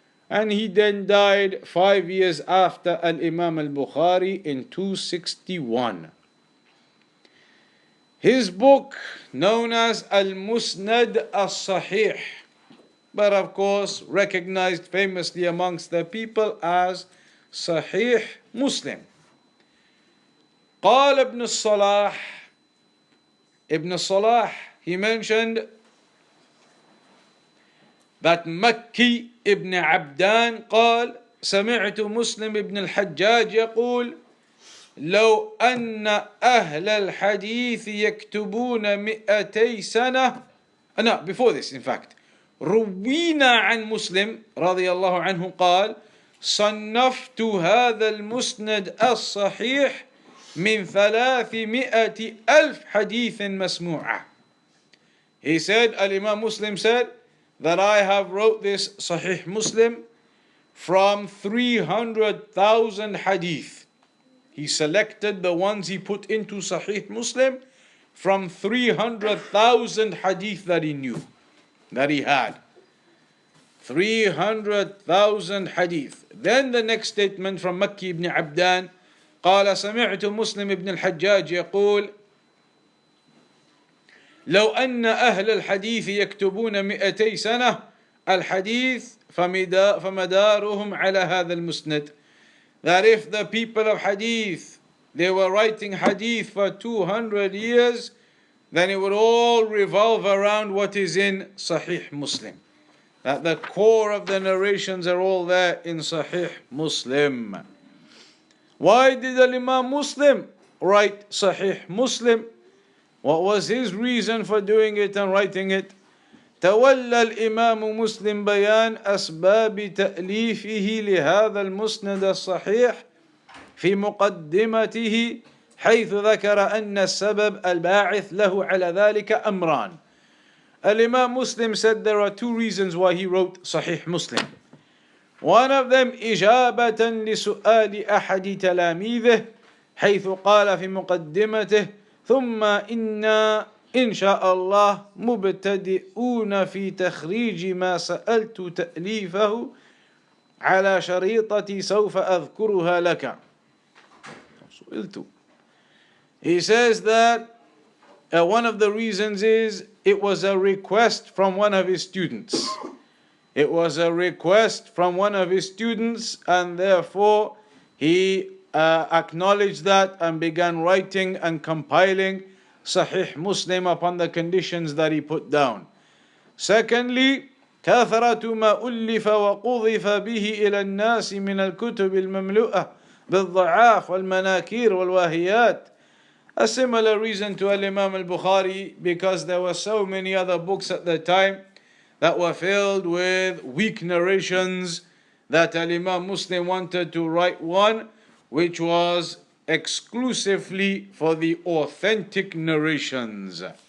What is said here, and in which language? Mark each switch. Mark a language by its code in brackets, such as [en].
[en] And he then died 5 years after Al-Imam Al-Bukhari in 261. His book, known as Al-Musnad As-Sahih, but of course recognized famously amongst the people as Sahih Muslim. [ar] قال ابن الصلاح, [en] Ibn Salah, he mentioned that Makki ibn Abdan [ar] قال سمعت مسلم ابن الحجاج يقول لو أن أهل الحديث يكتبون 200 سنة. [en] No, before this in fact, [ar] روينا عن مسلم رضي الله عنه قال صنفت هذا المسند الصحيح من 300,000 حديث مسموعة. [en] He said, Al-Imam Muslim said that I have wrote this Sahih Muslim from 300,000 hadith. He selected the ones he put into Sahih Muslim from 300,000 hadith that he knew, that he had. 300,000 hadith. Then the next statement from Makki ibn Abdan, [ar] قال سمعت مسلم ابن الحجاج يقول لو أن أهل الحديث يكتبون 200 سنة الحديث فمدارهم على هذا المسند. [en] That if the people of hadith, they were writing hadith for 200 years, then it would all revolve around what is in Sahih Muslim. That the core of the narrations are all there in Sahih Muslim. Why did Al-Imam Muslim write Sahih Muslim? What was his reason for doing it and writing it? [ar] تولى الإمام مسلم بيان أسباب تأليفه لهذا المسند الصحيح في مقدمته حيث ذكر أن السبب الباعث له على ذلك أمران. [en] Al-Imam Muslim said there are two reasons why he wrote Sahih Muslim. One of them [ar] إجابة لسؤال أحد تلاميذه حيث قال في مقدمته ثم إن شاء الله مبتدئون في تخريج ما سألت تأليفه على شريطتي سوف أذكرها لك. [en] He says that one of the reasons is it was a request from one of his students. It was a request from one of his students, and therefore he acknowledged that and began writing and compiling Sahih Muslim upon the conditions that he put down. [ar] Secondly, كثرة ما ألف وقذف به إلى الناس من الكتب المملوءة بالضعاف والمناكير والواهيات. [en] A similar reason to Al-Imam Al-Bukhari, because there were so many other books at the time that were filled with weak narrations, that Al-Imam Muslim wanted to write one which was exclusively for the authentic narrations.